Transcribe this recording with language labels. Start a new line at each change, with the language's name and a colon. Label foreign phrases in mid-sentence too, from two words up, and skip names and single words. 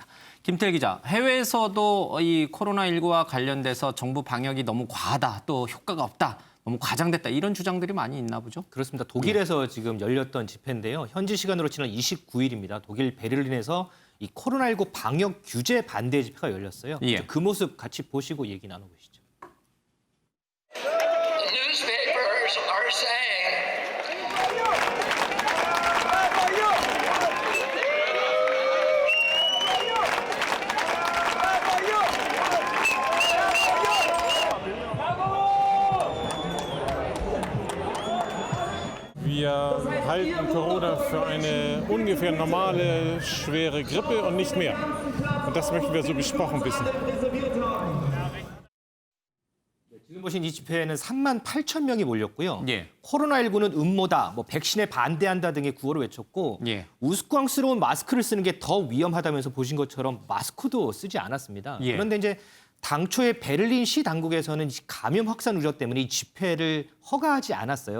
Korean: 김태일 기자, 해외에서도 이 코로나19와 관련돼서 정부 방역이 너무 과하다, 또 효과가 없다, 너무 과장됐다 이런 주장들이 많이 있나 보죠? 그렇습니다. 독일에서 지금 열렸던 집회인데요. 현지 시간으로 지난 29일입니다. 독일 베를린에서 이 코로나19 방역 규제 반대 집회가 열렸어요. 예. 그 모습 같이 보시고 얘기 나눠보시죠.
English: The newspapers are saying
German: Wir halten Corona für eine ungefähr normale, schwere Grippe und nicht mehr. Und das möchten wir so besprochen wissen.
Korean: 지금 보신 이 집회에는 3만 8천 명이 몰렸고요. 예. 코로나19는 음모다, 뭐 백신에 반대한다 등의 구호를 외쳤고 예. 우스꽝스러운 마스크를 쓰는 게 더 위험하다면서 보신 것처럼 마스크도 쓰지 않았습니다. 예. 그런데 이제 당초에 베를린 시 당국에서는 감염 확산 우려 때문에 이 집회를 허가하지 않았어요.